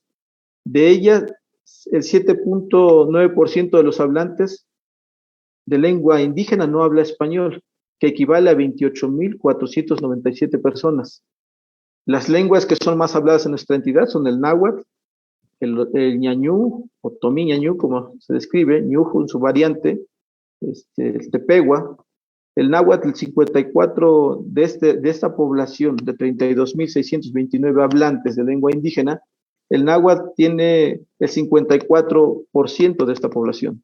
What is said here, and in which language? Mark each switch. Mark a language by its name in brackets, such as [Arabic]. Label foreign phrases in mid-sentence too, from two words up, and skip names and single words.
[Spanish] De ellas, el 7.9% de los hablantes de lengua indígena no habla español, que equivale a 28.497 personas. Las lenguas que son más habladas en nuestra entidad son el náhuatl, el ñañú, o tomí ñañú, como se describe, ñujo en su variante, el tepegua. El náhuatl, el 54 de esta población de 32.629 hablantes de lengua indígena, el náhuatl tiene el 54% de esta población.